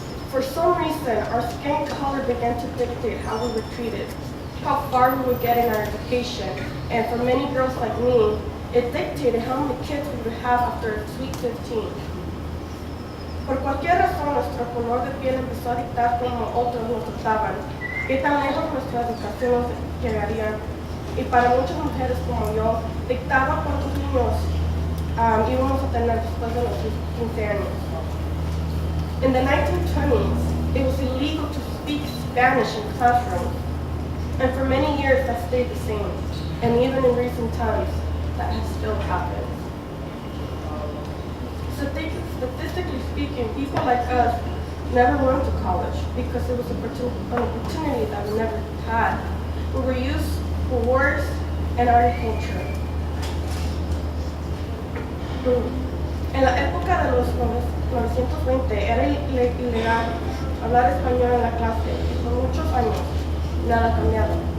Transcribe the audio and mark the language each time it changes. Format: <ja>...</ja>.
<en>For some reason, our skin color began to dictate how we were treated, how far we would get in our education, and for many girls like me, it dictated how many kids we would have after sweet 15.</en> <es>Por cualquier razón, nuestro color de piel empezó a dictar cómo otros nos trataban, qué tan lejos nuestra educación nos llegaría, y para muchas mujeres como yo, dictaba cuántos niños íbamos a tener después de los 15 años.</es> <en>In the 1920s, it was illegal to speak Spanish in classrooms, and for many years that stayed the same, and even in recent times, that has still happened. Statistically speaking, people like us never went to college because it was an opportunity that we never had. We were used for wars and agriculture.</en> <es>En la época de los 1920 era ilegal hablar español en la clase y por muchos años nada ha cambiado.</es>